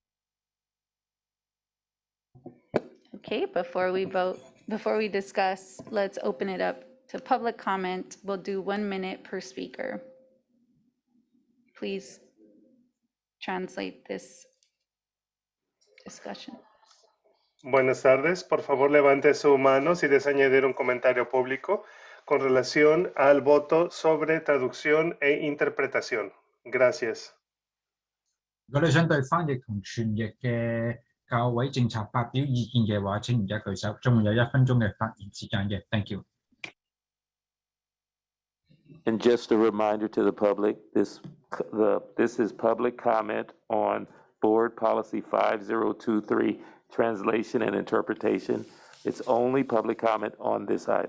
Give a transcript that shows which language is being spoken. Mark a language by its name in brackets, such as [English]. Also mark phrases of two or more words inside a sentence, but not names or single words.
[English] Okay, before we discuss, let's open it up to public comment. We'll do 1 minute per speaker. Please translate this discussion. [Spanish] Buenas tardes. Por favor, levante su mano si desea añadir un comentario público con relación al voto sobre traducción e interpretación. Gracias. [Cantonese] 如果你想對翻譯同傳譯嘅教委政策發表意見嘅話，請而家舉手，仲有1分鐘嘅發言時間嘅。 [English] Thank you. And just a reminder to the public, this is public comment on Board Policy 5023, Translation and Interpretation. It's only public comment on this item.